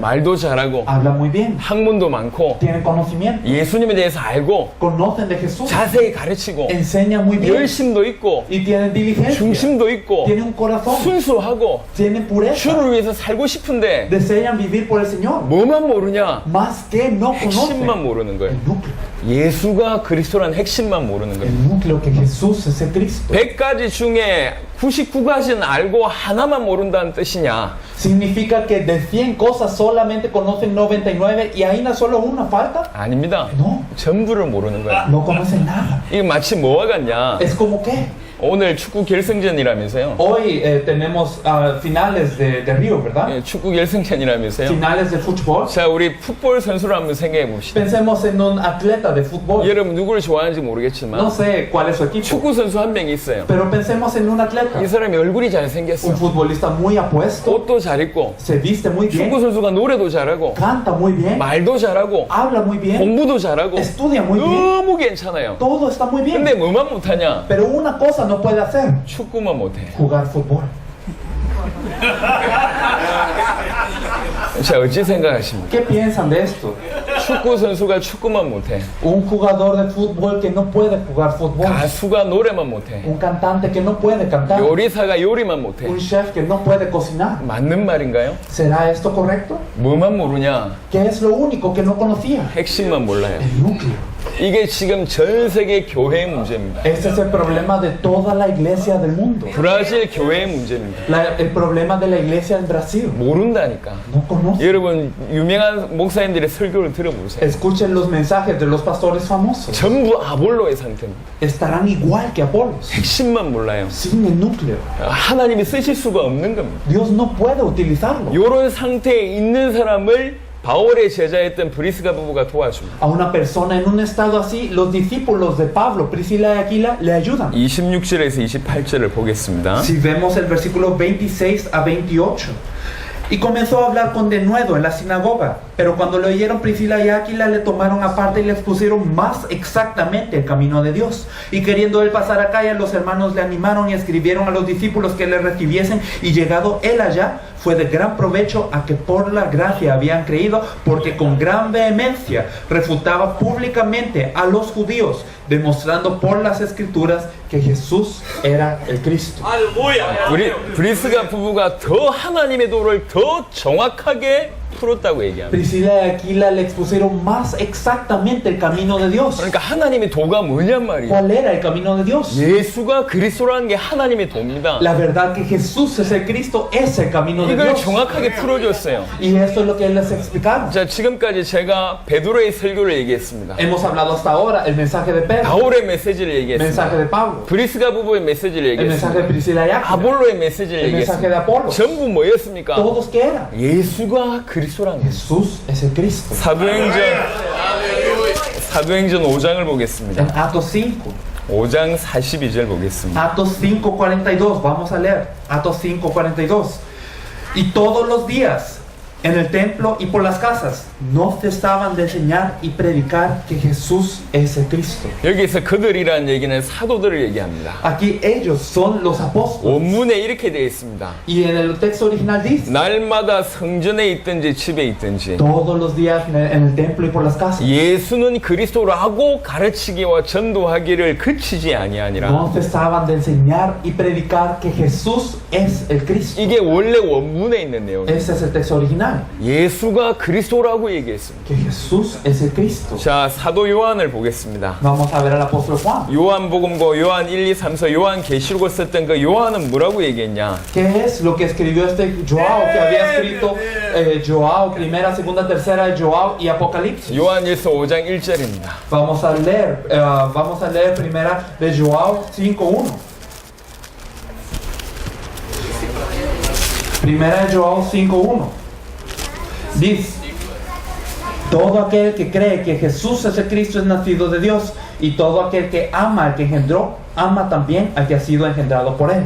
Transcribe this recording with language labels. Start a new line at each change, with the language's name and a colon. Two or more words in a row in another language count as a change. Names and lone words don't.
Korean: 말도 잘하고
Spanish: Hablan muy bien.
Korean: 학문도 많고
Spanish: Tienen conocimiento.
Korean: 예수님에 대해서 알고
Spanish: Conocen de Jesús.
Korean: 자세히 가르치고
Spanish: Enseñan muy bien.
Korean: 열심도 있고
Spanish: Y tienen diligencia.
Korean: 중심도 있고
Spanish: Tienen un corazón.
Korean: 순수하고
Spanish: Tienen pureza.
Korean: 주를 위해서 살고 싶은데
Spanish: Desean vivir por el Señor.
Korean: 뭐만 모르냐?
Spanish: Más que no
Korean: 핵심만
Spanish: conocen
Korean: 모르는 거예요.
Spanish: el núcleo.
Korean: 예수가 그리스도란 핵심만 모르는 거예요.
Spanish: El núcleo que Jesús es el Cristo.
Korean: 100가지 중에 99가지는 알고 하나만 모른다는 뜻이냐?
Spanish: ¿Significa que de 100 cosas solamente conocen 99 y ahí no solo una falta?
Korean: 아닙니다.
Spanish: No,
Korean: 전부를 모르는 거예요.
Spanish: no conocen nada.
Korean: 이게 마치 뭐와 같냐?
Spanish: Es como que
Korean: 오늘 축구 결승전이라면서요.
Spanish: hoy tenemos finales de Río, ¿verdad?
Korean: 예, 축구 결승전이라면서요.
Spanish: Finales de fútbol.
Korean: 자, 우리 풋볼 선수를 한번 생각해 봅시다.
Spanish: Pensemos en un atleta de fútbol.
Korean: 여러분 누구를 좋아하는지
Spanish: No
Korean: 모르겠지만
Spanish: sé cuál es su equipo,
Korean: 축구 선수 한 명 있어요.
Spanish: pero pensemos en un atleta.
Korean: 이 사람이 얼굴이 잘생겼어.
Spanish: Un futbolista muy apuesto,
Korean: 옷도 잘 입고
Spanish: se viste muy
Korean: 축구
Spanish: bien,
Korean: 선수가 노래도 잘하고
Spanish: canta muy bien,
Korean: 말도 잘하고
Spanish: habla muy bien,
Korean: 공부도 잘하고
Spanish: estudia muy bien.
Korean: 너무 괜찮아요.
Spanish: Todo está muy bien.
Korean: 근데 뭐만 못하냐?
Spanish: Pero una cosa no puede hacer,
Korean: 축구만 못해.
Spanish: jugar fútbol.
Korean: 자, 어찌 생각하십니까?
Spanish: ¿Qué piensan de esto?
Korean: 축구 선수가 축구만 못해.
Spanish: Un jugador de fútbol que no puede jugar fútbol.
Korean: 가수가 노래만 못해.
Spanish: Un cantante que no puede cantar.
Korean: 요리사가 요리만 못해.
Spanish: Un chef que no puede cocinar.
Korean: 맞는 말인가요?
Spanish: ¿Será esto correcto?
Korean: 뭐만 모르냐?
Spanish: ¿Qué es lo único que no conocía?
Korean: 핵심만 몰라요.
Spanish: El núcleo.
Korean: 이게 지금 전 세계 교회의 문제입니다.
Spanish: Este es el problema de toda la iglesia del mundo.
Korean: 브라질 교회의 문제입니다.
Spanish: El problema de la iglesia en Brasil.
Korean: 모른다니까.
Spanish: No conoce.
Korean: 여러분 유명한 목사님들의 설교를 들어보세요.
Spanish: Escuchen los mensajes de los pastores famosos.
Korean: 전부 아볼로의 상태입니다.
Spanish: Estarán igual que Apolos.
Korean: 핵심만 몰라요.
Spanish: Sin el núcleo.
Korean: 하나님이 쓰실 수가 없는 겁니다.
Spanish: Dios no puede utilizarlo.
Korean: 이런 상태에 있는 사람을 바울의 제자였던 브리스가 부부가 도와줍니다.
Spanish: A una persona en un estado así, los discípulos de Pablo, Priscila y Aquila, le ayudan.
Korean: 26절에서 28절을 보겠습니다.
Spanish: Si vemos el versículo 26 a 28. Y comenzó a hablar con denuedo en la sinagoga. Pero cuando lo oyeron Priscila y Aquila, le tomaron aparte y le expusieron más exactamente el camino de Dios. Y queriendo él pasar a Acaya, los hermanos le animaron y escribieron a los discípulos que le recibiesen. Y llegado él allá, fue de gran provecho a que por la gracia habían creído, porque con gran vehemencia refutaba públicamente a los judíos, demostrando por las escrituras que Jesús era el Cristo. Aleluia.
Korean: 우리 브리스가 부부가 더 하나님의 도를 더 정확하게 풀었다고 얘기합니다.
Spanish: Priscila y Aquila le expusieron más exactamente el camino de Dios.
Korean: 그러니까 하나님의 도가 뭐냔 말이에요.
Spanish: ¿Cuál era el camino de Dios?
Korean: 예수가 그리스도라는 게 하나님의 도입니다.
Spanish: La verdad que Jesús es el Cristo, es el camino de
Korean: 이걸
Spanish: Dios.
Korean: 정확하게 풀어줬어요.
Spanish: Y esto es lo que él les explicaron.
Korean: 자, 지금까지 제가 베드로의 설교를 얘기했습니다.
Spanish: Hemos hablado hasta ahora el mensaje de Pedro,
Korean: 바울의 메시지를
Spanish: el mensaje
Korean: 얘기했습니다.
Spanish: de Pablo,
Korean: 브리스가 부부의 메시지를
Spanish: el mensaje de
Korean: 얘기했습니다.
Spanish: Priscila y Aquila,
Korean: 아볼로의 메시지를
Spanish: el mensaje de
Korean: 얘기했습니다.
Spanish: Apolo.
Korean: 전부 뭐였습니까?
Spanish: ¿Todos qué eran?
Korean: 예수가 그리스도라는 거예요.
Spanish: Jesús es el Cristo.
Korean: 사도행전 5장을 보겠습니다.
Spanish: En Atos 5,
Korean: 5장 42절 보겠습니다.
Spanish: Atos 5:42, vamos a leer. Atos 5:42. Y todos los días en el templo y por las casas no cesaban de enseñar y predicar que Jesús es el Cristo.
Korean: 여기서 그들이라는 얘기는 사도들을 얘기합니다.
Spanish: Aquí ellos son los apóstoles.
Korean: 원문에 이렇게 되어 있습니다.
Spanish: Y en el texto original dice,
Korean: 날마다 성전에 있든지 집에 있든지
Spanish: todos los días en el templo y por las casas.
Korean: 예수는 그리스도라고 가르치기와 전도하기를 그치지 아니하니라.
Spanish: No cesaban de enseñar y predicar que Jesús es el Cristo.
Korean: 이게 원래 원문에 있는 내용이에요.
Spanish: Ese es el texto original.
Korean: 예수가 그리스도라고 얘기했습니다.
Spanish: Que Jesús es el Cristo.
Korean: 자, 사도 요한을 보겠습니다.
Spanish: Vamos a ver al apóstol Juan.
Korean: 요한복음고 요한 1, 2, 3, 4 요한 계시록을 썼던 그 요한은 뭐라고 얘기했냐?
Spanish: ¿Qué es lo que escribió este Joao que había escrito Joao, primera, segunda, tercera, Joao y Apocalipsis?
Korean: 요한일서 5장 1절입니다.
Spanish: Vamos a leer primera de Joao 5:1. Primera de Joao 5:1. Dice, Todo aquel que cree que Jesús es el Cristo es nacido de Dios, y todo aquel que ama al que engendró, ama también al que ha sido engendrado por él.